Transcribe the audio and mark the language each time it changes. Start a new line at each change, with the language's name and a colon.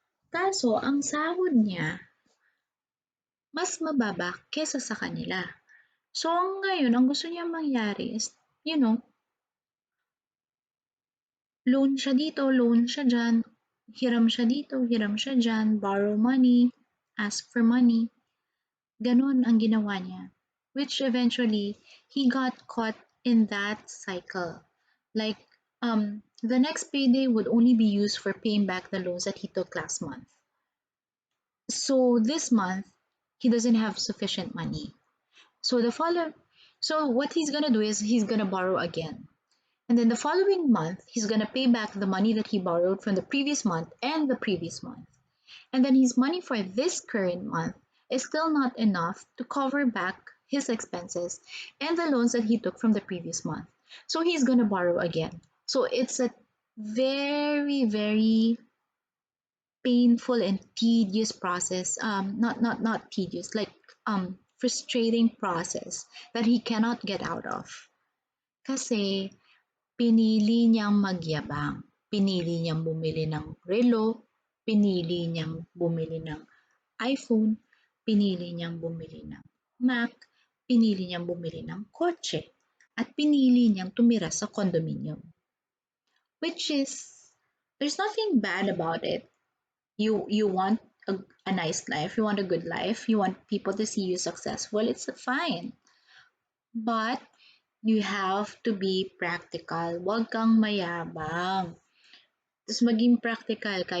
Filipino: Kaso, ang sahod niya, mas mababa kesa sa kanila. So, ngayon, ang gusto niya mangyari is, you know, loan siya dito, loan siya dyan, hiram siya dito, hiram siya dyan,
English: borrow money, ask for money.
Filipino: Ganon ang ginawa niya.
English: Which eventually, he got caught in that cycle. Like, the next payday would only be used for paying back the loans that he took last month. So this month, he doesn't have sufficient money. So so what he's gonna do is he's gonna borrow again. And then the following month, he's gonna pay back the money that he borrowed from the previous month and the previous month. And then his money for this current month is still not enough to cover back his expenses and the loans that he took from the previous month. So he's gonna borrow again. So it's a very, very painful and tedious process. Not tedious, like frustrating process that he cannot get out of.
Filipino: Kasi pinili niyang magyabang. Pinili niyang bumili ng relo, pinili niyang bumili ng iPhone, pinili niyang bumili ng Mac, pinili niyang bumili ng kotse, at pinili niyang tumira sa condominium.
English: Which is, there's nothing bad about it. You want a nice life, you want a good life, you want people to see you successful, it's fine. But you have to be practical.
Filipino: Huwag kang mayabang. Tapos maging practical ka.